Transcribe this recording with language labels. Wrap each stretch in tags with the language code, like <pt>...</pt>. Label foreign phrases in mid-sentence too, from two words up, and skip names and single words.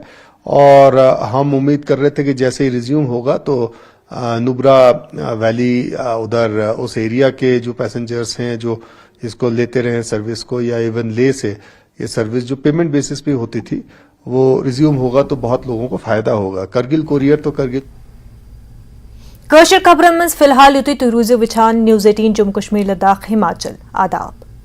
<hi>और हम उम्मीद कर रहे थे कि जैसे ही रिज्यूम होगा तो नुब्रा वैली उधर उस एरिया के जो पैसेंजर्स हैं जो इसको लेते रहे सर्विस को, या इवन ले से ये सर्विस जो</hi> <en>payment basis</en> <hi>पे होती थी, वो रिज्यूम होगा तो बहुत लोगों को फायदा होगा। करगिल कोरियर तो करगिल</hi> <ks>खबरन मज फिलहाल युति तुह रूज़ियो विछान न्यूज़ 18 जम्मू कश्मीर लद्दाख हिमाचल। आदाब।</ks>